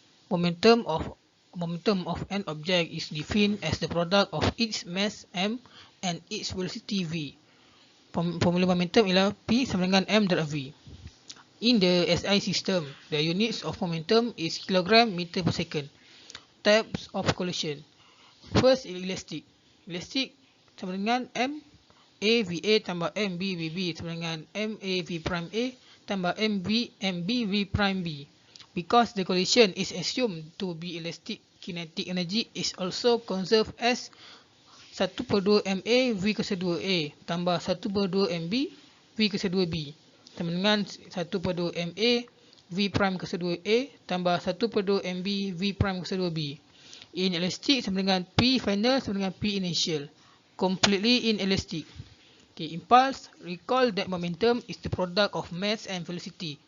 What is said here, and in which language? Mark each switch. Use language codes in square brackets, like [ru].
[en] Momentum of an object is defined as the product of its mass m and its velocity v. [ms] Formula momentum ialah P sama dengan m darab v. [en] In the SI system, the units of momentum is kilogram meter per second. Types of collision. First, elastic. [ms] Elastic sama dengan m A VA tambah MB VB sama dengan MA V prime A tambah MB V prime B. [en] Because the collision is assumed to be elastic, kinetic energy is also conserved as 1/2 MA V kuasa 2A tambah 1/2 MB V kuasa 2B [ms] sama dengan [en] 1/2 MA V prime kuasa 2A tambah 1/2 MB V prime kuasa 2B. [ms] Inelastic sama dengan P final sama dengan P initial. [en] Completely inelastic. Okay, impulse. Recall that momentum is the product of mass and velocity.